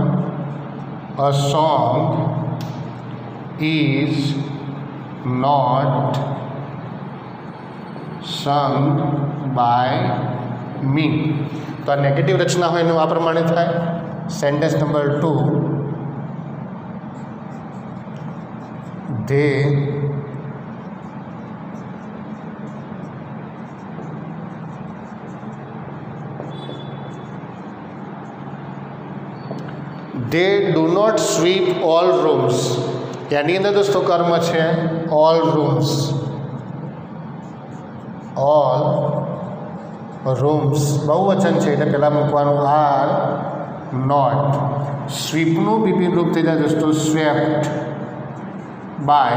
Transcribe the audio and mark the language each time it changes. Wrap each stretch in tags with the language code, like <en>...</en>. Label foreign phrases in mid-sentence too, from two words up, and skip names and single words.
<en>a song is not sung by me.</en> <gu>તો આ નેગેટિવ રચના હોય એનું આ પ્રમાણે થાય.</gu> <en>sentence number</en> <gu>2,</gu> <en>they do not sweep all rooms.</en> <gu>એની અંદર દોસ્તો કર્મ છે</gu> <en>all rooms. all rooms</en> <gu>બહુવચન છે એટલે પહેલાં મૂકવાનું</gu> <en>are not.</en> <gu>સ્વીપનું બીપી રૂપ થઈ જાય દોસ્તો</gu> <en>swept by.</en>